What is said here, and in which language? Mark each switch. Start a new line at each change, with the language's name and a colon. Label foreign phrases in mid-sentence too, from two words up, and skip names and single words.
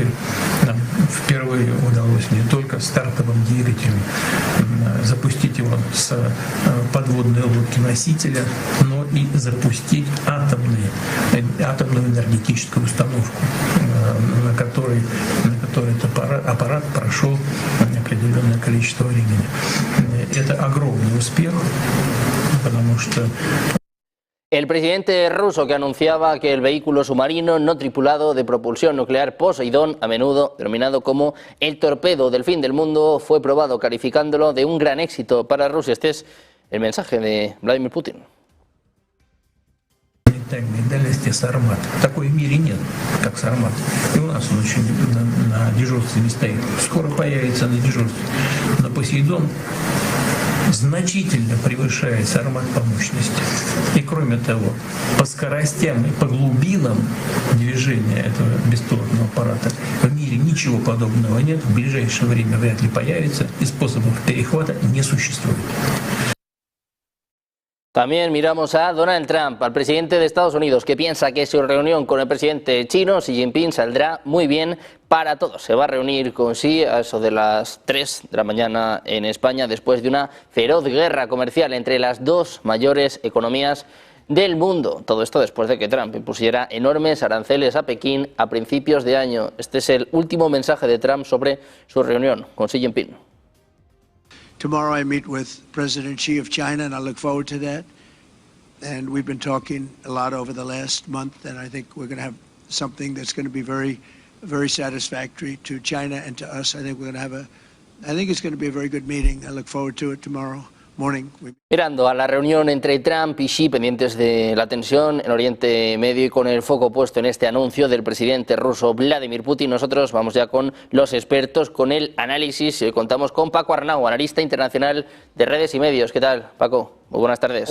Russian: Нам впервые удалось не только стартовым двигателем запустить его с подводной лодки-носителя, но и запустить атомную энергетическую установку, на которой этот аппарат прошел определенное количество времени. Это огромный успех, потому что
Spanish: el presidente ruso, que anunciaba que el vehículo submarino no tripulado de propulsión nuclear Poseidón, a menudo denominado como el torpedo del fin del mundo, fue probado, calificándolo de un gran éxito para Rusia. Este es el mensaje de Vladimir Putin.
Russian: Летальной дальности Сармат. Такой в мире нет, как Сармат. И у нас он еще на дежурстве не стоит. Скоро появится на дежурстве. Но Посейдон значительно превышает Сармат по мощности. И кроме того, по скоростям и по глубинам движения этого беспилотного аппарата в мире ничего подобного нет, в ближайшее время вряд ли появится, и способов перехвата не существует.
Spanish: También miramos a Donald Trump, al presidente de Estados Unidos, que piensa que su reunión con el presidente chino, Xi Jinping, saldrá muy bien para todos. Se va a reunir con Xi a eso de las 3 de la mañana en España, después de una feroz guerra comercial entre las dos mayores economías del mundo. Todo esto después de que Trump impusiera enormes aranceles a Pekín a principios de año. Este es el último mensaje de Trump sobre su reunión con Xi Jinping.
English: Tomorrow I meet with President Xi of China, and I look forward to that. And we've been talking a lot over the last month, and I think we're going to have something that's going to be very, very satisfactory to China and to us. I think it's going to be a very good meeting. I look forward to it tomorrow morning.
Spanish: Mirando a la reunión entre Trump y Xi, pendientes de la tensión en Oriente Medio y con el foco puesto en este anuncio del presidente ruso Vladimir Putin, nosotros vamos ya con los expertos, con el análisis. Hoy contamos con Paco Arnau, analista internacional de redes y medios. ¿Qué tal, Paco? Muy buenas tardes.